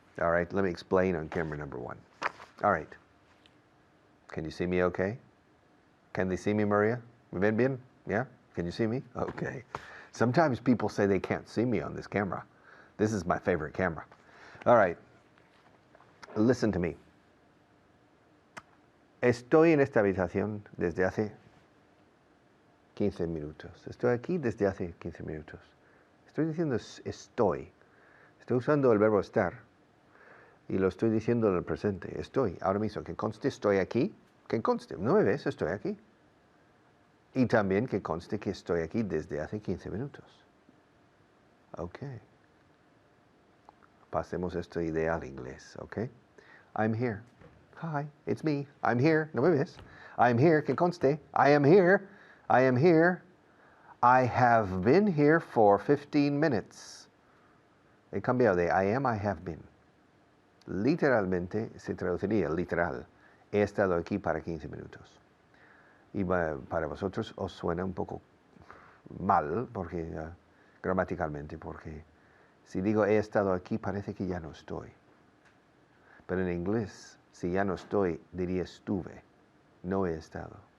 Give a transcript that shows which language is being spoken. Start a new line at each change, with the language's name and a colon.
English: All right, let me explain on camera number 1. All right. Can you see me okay? Can they see me, Maria?
Spanish: ¿Me ven bien?
English: Yeah? Can you see me? Okay. Sometimes people say they can't see me on this camera. This is my favorite camera. All right. Listen to me.
Spanish: Estoy en esta habitación desde hace 15 minutos. Estoy aquí desde hace 15 minutos. Estoy diciendo estoy. Estoy usando el verbo estar y lo estoy diciendo en el presente. Estoy. Ahora mismo, que conste estoy aquí. Que conste. ¿No me ves? Estoy aquí. Y también que conste que estoy aquí desde hace 15 minutos. Ok. Pasemos esta idea al inglés, ok?
English: I'm here. Hi, it's me. I'm here.
Spanish: ¿No me ves?
English: I'm here.
Spanish: Que conste.
English: I am here. I am here. I have been here for 15 minutes.
Spanish: He cambiado de I am,
English: I have been.
Spanish: Literalmente se traduciría, literal. He estado aquí para 15 minutos. Y para vosotros os suena un poco mal, porque gramaticalmente, porque si digo he estado aquí, parece que ya no estoy. Pero en inglés, si ya no estoy, diría estuve, no he estado.